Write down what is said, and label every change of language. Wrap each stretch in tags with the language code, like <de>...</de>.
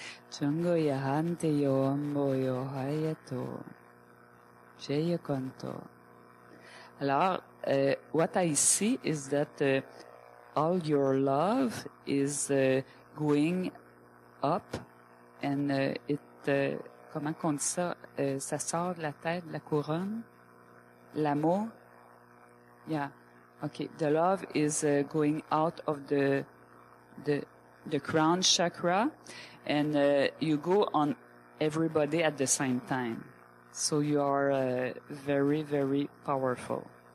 <en>Chungo yahante yo ambo yo hayato. Jaya konto. Alors, what I see is that all your love is going up and</en> <fr>comment on dit ça? Ça sort de la tête, de la couronne. L'amour.</fr> <en>Yeah. Okay. The love is going out of the crown chakra and you go on everybody at the same time. So you are very, very powerful.</en>